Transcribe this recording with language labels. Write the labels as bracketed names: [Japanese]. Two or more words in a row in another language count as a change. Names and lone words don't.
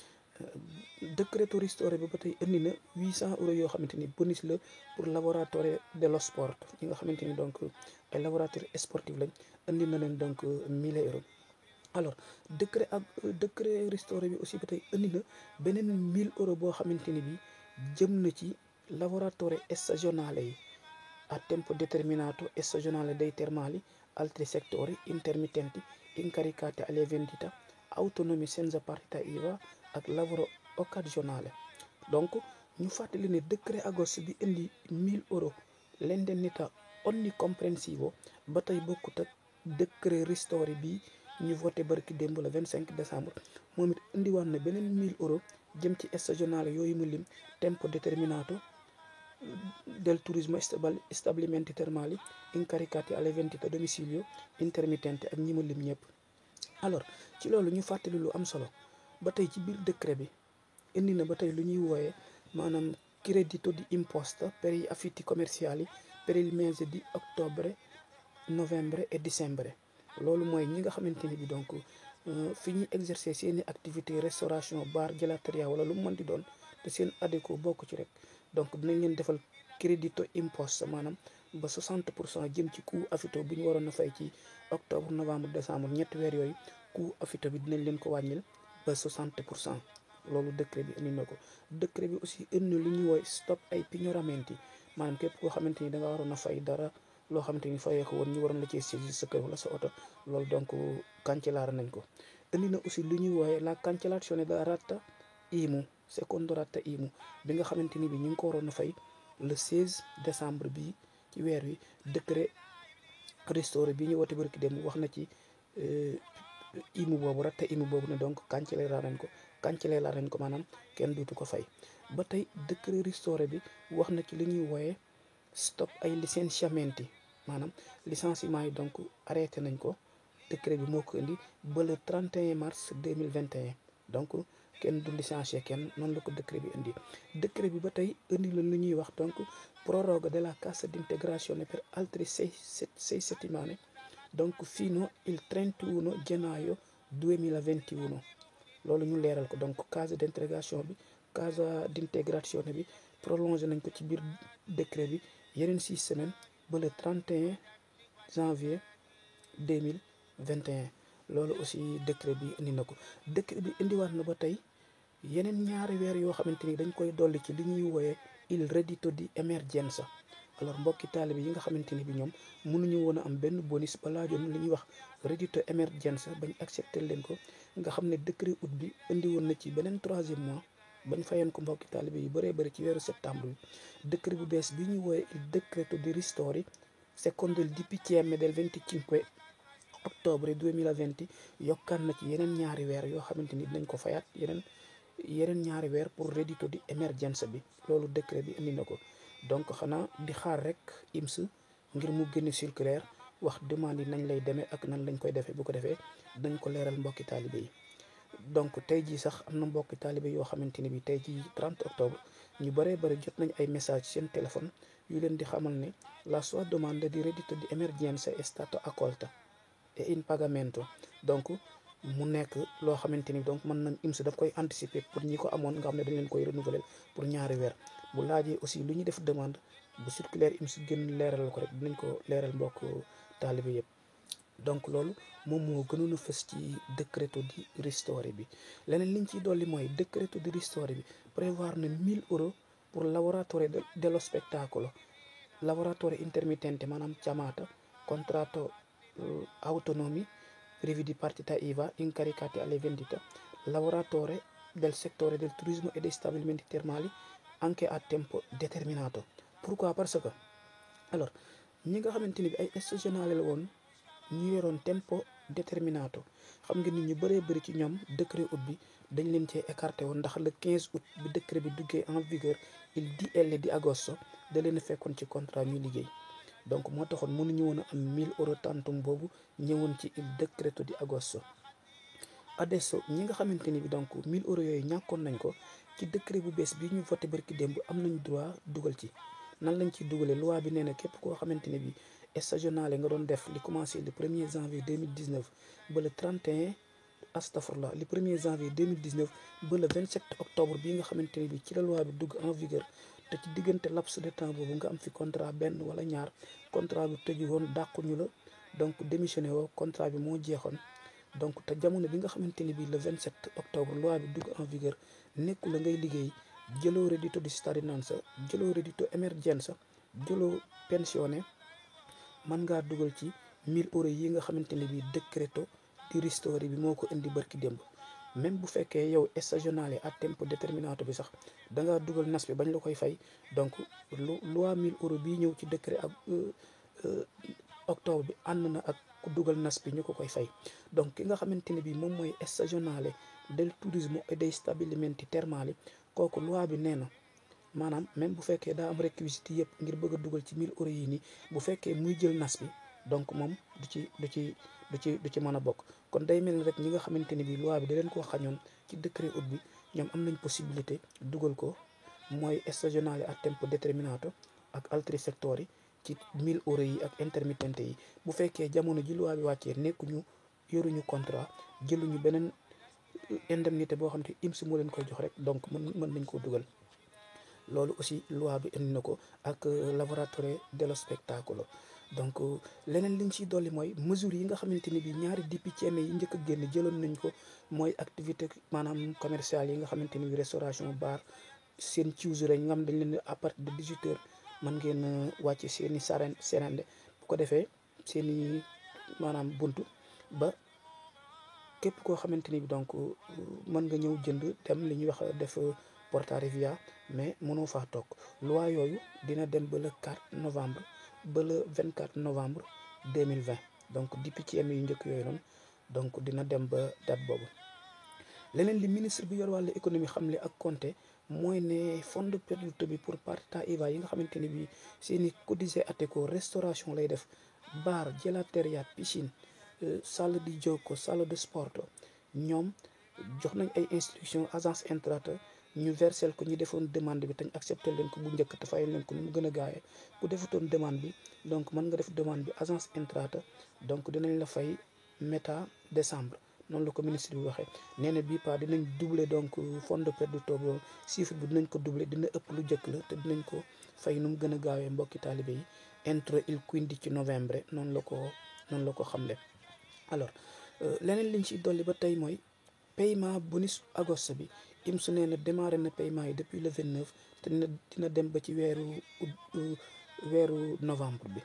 [Italian] décreto ristori [Wolof] bi ba tey indi na 800 € yoo xamante ni bonus la [French] pour laboratoire [Italian] dello sport [Wolof] ñi nga xamante ni donc ay [French] laboratoire sportif [Wolof] lañ indi na leen donc 1000 €. alors décret ristori bi aussi ba tey indi na beneen 1000 € boo xamante ni bi jëm na ci [Italian] lavoratori stagionale [Wolof] yi [Italian] a tempo determinato stagionale dei termali altri settori intermittenti incaricati alle vendita autonomi senza partita IVA [Wolof] ak [Italian] lavoro occasionale. [Wolof] donc ñu fàttali ne décret agosto bi indi 1000 € [Italian] l'indennità onnicomprensivo [Wolof] ba tey bokkut ak décret ristori bi ñu voté barki démb [French] le 25 décembre [Wolof] moom it indiwaat na beneen 1000 € jëm ci stagionale yooyu mu lim [Italian] tempo determinato del turismo stabilimenti termali incaricati alle vendite a domicilio intermittente [Wolof] ak ñi ma lim ñëpp. alors ci loolu ñu fàttali lu am solo ba tey ci biir décret bi indi na ba tey lu ñuy wooyee maanaam [Italian] credito di imposta per gli affitti commerciali per il mese di ottobre novembre [Wolof] et dicembre. loolu mooy ñi nga xamante ni bi donc fi ñuy exercer seeni activité restauration bar gelateria wala lu mu mën di doon te seen ADECO bokk ci rek donc dinañ leen defal [Italian] credito imposta [Wolof] maanaam ba 60% jëm ci coût affitto bu ñu waroon a fay ci [French] octobre novembre décembre [Wolof] ñetti weer yooyu coût affitto bi dinañ leen ko wàññil ba 60%. loolu décret bi indi na ko décret bi aussi indi lu ñuy woy stop ay pignoramenti maanaam képp koo xamante ni da nga waroon a fay dara loo xamante ni fayee ko woon ñu waroon la cee saisir sa kër wala sa oto loolu donc cancellare nañ ko. indi na aussi lu ñuy wooye [Italian] la cancellazione della rata IMU secondo rata IMU [Wolof] bi nga xamante ni bi ñu ngi ko waroon a fay [French] le 16 décembre [Wolof] bi ci weer wi [French] décret restauré [Wolof] bi ñu woote barki dem wax na ci IMU boobu [Italian] rata IMU [Wolof] boobu ne donc cancellé laa nañ ko maanaam kenn duutu ko fay. ba tey [French] décret restauré [Wolof] bi wax na ci li ñuy wooyee stop ay licenziamenti maanaam licenciement yi donc arrêté nañ ko décret bi moo ko indi ba [French] le 31 mars 2021 [Wolof] donc kenn du licencié kenn noonu la ko décret bi indi. décret bi ba tey indi la lu ñuy wax donc [Italian] proroga della cassa d'integrazione per altri sei settimane [Wolof] donc [Italian] fino il 31 gennaio 2021 [Wolof] loolu ñu leeral ko donc [Italian] cassa d'integrazione [Wolof] bi prolongé nañ ko ci biir décret bi yeneen 6 semaines ba [French] le 31 janvier 2021 [Wolof] loolu aussi décret bi indi na ko. décret bi indiwaat na ba tey yeneen ñaari weer yoo xamante ni dañ koy dolli ci li ñuy wooyee [Italian] il reddito di emergenza. [Wolof] alors mbokki taalibe yi nga xamante ni bi ñoom mënuñu woon a am benn bonus ba laajoon li ñuy wax [Italian] reddito emergenza [Wolof] bañ accepté leen ko nga xam ne [French] décret août [Wolof] bi indi woon na ci beneen 3e mois bañ fayoon ko mbokki taalibe yu bëree bëri ci weeru septembre bi. décret bu bees bi ñuy wooyee [Italian] il decreto di ristori secondo il DPCM del [Wolof] 25 octobre 2020 yokkaan na ci yeneen ñaari weer yoo xamante ni dinañ ko fayaat yeneen ñaari weer pour [Italian] reddito di emergenza [Wolof] bi loolu décret bi indi na ko. donc xanaa di xaar rek IMS ngir mu génne circulaire wax demande yi nañ lay demee ak nan lañ koy defee bu ko defee dañ ko leeral mbokki taalibe yi. donc tey jii sax am na mbokki taalibe yoo xamante ni bi tey jii 30 octobre ñu bëree bëri jot nañ ay message seen téléphone yu leen di xamal ne [Italian] la sua domanda di reddito di emergenza è stata accolta e in pagamento [Wolof] donc mu nekk loo xamante ni donc mën nañ IMS daf koy anticiper pour ñi ko amoon nga xam ne dañ leen koy renouveler pour ñaari weer bu laajee aussi lu ñu def demande bu circulaire IMS gën leeral ko rek dinañ ko leeral mbokk taalibe yëpp. donc loolu moom moo gënoon a fës ci decreto di ristori bi. leneen liñ ciy dolli mooy decreto di ristori bi prévoir na 1000 euros pour [Italian] lavoratori dello spettacolo lavoratori intermittente [Wolof] maanaam [Italian] chiamata contratto autonomi privi di partita IVA incaricati alle vendite lavoratori del settore del turismo e dei stabilimenti termali anche a tempo determinato. [French] pourquoi parce que alors [Wolof] ñi nga xamante ni bi ay stagionale la woon ñu yoroon [Italian] tempo determinato [Wolof] xam nga nit ñu bëree bëri ci ñoom [French] décret août [Wolof] bi dañ leen cee écarté woon ndax [French] le 15 août [Wolof] bi décret bi duggee [French] en vigueur [Italian] il DL di agosto [Wolof] da leen fekkoon ci contrat ñuy liggéey donc moo taxoon mënuñu woon a am 1000 euros tantum boobu ñëwoon ci [Italian] il decreto di agosto. [Wolof] adesso ñi nga xamante ni bi donc 1000 euros yooyu ñàkkoon nañ ko ci décret bu bees bi ñu voté barki démb am nañ droit dugal ci nan lañ ciy dugalee loi bi nee na képp koo xamante ne bi stagionale nga doon def li commencé [French] le 1er janvier 2019 [Wolof] ba [French] le 31 [Wolof] astafurlah [French] le 1er janvier 2019 [Wolof] ba [French] le 27 octobre [Wolof] bi nga xamante ne bi ci la loi bi dugg [French] en vigueur [Wolof] te ci diggante laps de temps boobu nga am fi contrat benn wala ñaar contrat bi tëju woon dàquñu la donc démissionné woo contrat bi moo jeexoon donc te jamono bi nga xamante ni bi [French] le 27 octobre [Wolof] loi bi dugg [French] en vigueur [Wolof] nekku la ngay liggéey jëloo [Italian] reddito di cittadinanza [Wolof] jëloo [Italian] reddito emergenza [Wolof] jëloo pensione mën ngaa dugal ci 1000 euros yi nga xamante ne bi [Italian] decreto di ristori [Wolof] bi moo ko indi barki démb. même bu fekkee yow [Italian] stagionale à tempo déterminato [Wolof] bi sax da ngaa dugal nas bi bañ la koy fay donc loi 1000 euros bii ñëw ci décret ak octobre bi ànd na ak ku dugal nas bi ñu ko koy fay. donc ki nga xamante ne bi moom mooy [Italian] stagionale del turismo e dei stabilimenti termali [Wolof] kooku loi bi nee na maanaam même bu fekkee daa am réquisite yëpp ngir bëgg a dugal ci 1000 euros yi nii bu fekkee muy jël nas bi donc moom du ci mën a bokk. Kon day mel ni rek ñi nga xamante ni bi loi bi da leen koo xañoon ci décret août bi, ñoom am nañ possibilité dugal ko mooy [Italian] stagionale a tempo determinato [Wolof] ak [Italian] altri settori [Wolof] ci 1000 € yi ak intermittente yi. Bu fekkee jamono ji loi bi wàccee nekkuñu yoruñu contrat, jëluñu beneen indemnité boo xam te IMS moo leen koy jox rek, donc mën nañ koo dugal. Loolu aussi loi bi indi na ko ak [Italian] lavoratore dello spettacolo. [Wolof] Donc leneen liñ ciy dolli mooy mesures yi nga xamante ni bi ñaari DPCM yi njëkk a génn jëloon nañ ko, mooy activité maanaam commerciale yi nga xamante ni bi restauration bar seen ciws rek nga xam dañ leen [French] à partir de 18h [Wolof] mën ngeen wàcce seeni serende bu ko defee seeni maanaam buntu ba képp koo xamante ni bi donc mën nga ñëw jënd dem li ñuy wax def porta revia, mais mënoo faa toog. Loi yooyu dina dem ba [French] le 4 novembre [Wolof] ba [French] le 24 novembre 2020, [Wolof] donc DPCM yu njëkk yooyu noonu donc dina dem ba date boobu. Leneen li ministre bi yor wàllu économie xamle ak compté mooy ne [Italian] fondo perduto [Wolof] bi pour [Italian] partita IVA [Wolof] yi nga xamante ni bi seeni [Italian] codice ateco [Wolof] restauration lay def, [Italian] bar, gelateria, piscine, salle di gioco, [French] salle de sport, [Wolof] ñoom jox nañ ay instruction agence Entrata ñu versel ko ñu defoon demande bi te ñu accepté leen ko bu njëkk te fayal leen ko nu mu gën a gaawee. ku defutoon demande bi donc mën nga def demande bi agence Entrata, donc dinañ la fay méta décembre. noonu la ko ministre bi waxee. Nee na bii pas dinañ doubler donc [Italian] fondo perduto [Wolof] boobu, chiffre bi dinañ ko doubler, dina ëpp lu njëkk la te dinañ ko fay nu mu gën a gaawee mbokki taalibe yi [Italian] entro il 15 novembre. [Wolof] noonu la ko xamle. Alors leneen liñ ci dolli ba tey mooy paiement bonus agosto bi. IMS nee na démarré na paiement yi [French] depuis le 29 [Wolof] te dina dem ba ci weeru novembre bi.